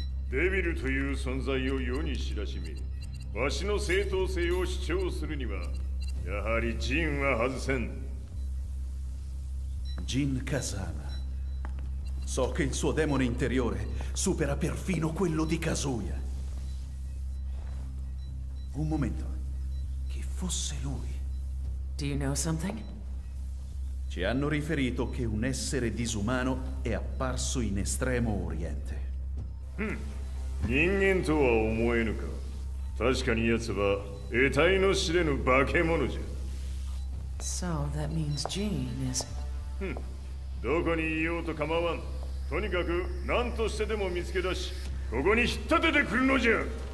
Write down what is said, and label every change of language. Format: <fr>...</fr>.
<ja>デビルという存在を世に知らしめ、わしの正当性を主張するにはやはりジンは外せん。 Jin Kazama.</ja> <it>So che il suo demone interiore supera perfino quello di Kazuya. Un momento. Chi fosse lui?</it> <en>Do you know something?</en> <it>Ci hanno riferito che un essere disumano è apparso in Estremo Oriente.</it> <ja>人間とは思えぬか。確かに奴は得体の知れぬ化け物じゃ。</ja> <en>So that means Jean is...</en> <ja>どこにいようと構わん。とにかく何としてでも見つけ出し、ここに引っ立ててくるのじゃ。</ja>